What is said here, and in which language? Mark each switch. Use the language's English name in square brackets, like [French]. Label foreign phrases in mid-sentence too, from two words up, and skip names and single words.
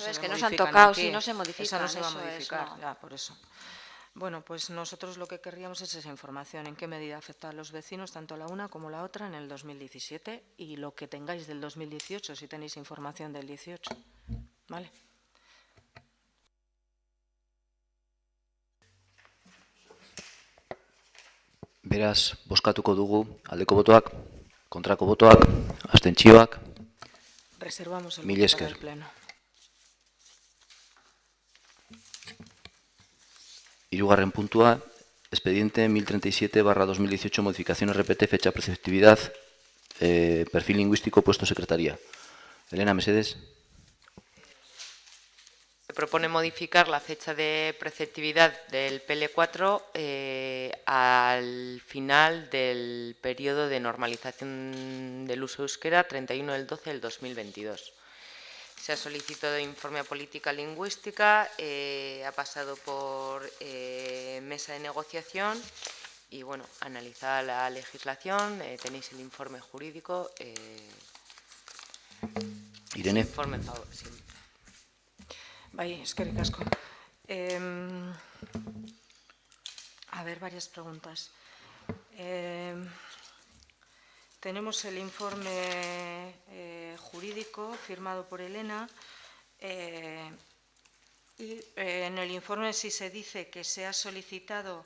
[Spanish] no se es, que no se han modifican tocado, aquí. sí, no se modifican. Esa no se va a eso es, modificar, no. ya, por eso. Bueno, pues nosotros lo que querríamos es esa información, en qué medida afecta a los vecinos, tanto la una como la otra, en el 2017, y lo que tengáis del 2018, si tenéis información del 18. ¿Vale? [Basque] Beraz, bozkatuko dugu aldeko botoak, kontrako botoak, abstentzioak. [Spanish] Reservamos el [Basque] Mil [Spanish] voto [Basque] esker. [Spanish] para el pleno. [Basque] Hirugarren puntua, [Spanish] expediente 1037/2018, modificación RPT, fecha preceptividad, perfil lingüístico, puesto secretaría. [Basque] Elena, mesedes. [Spanish] Se propone modificar la fecha de preceptividad del PL4 al final del periodo de normalización del uso euskera, 31 del 12 del 2022. Se ha solicitado informe a política lingüística, ha pasado por mesa de negociación y, bueno, analizada la legislación, tenéis el informe jurídico. Irene. Informe favor, sí. [Basque] Bai, eskerrik asko. [Spanish] A ver, varias preguntas. Tenemos el informe jurídico firmado por Elena y en el informe sí se dice que se ha solicitado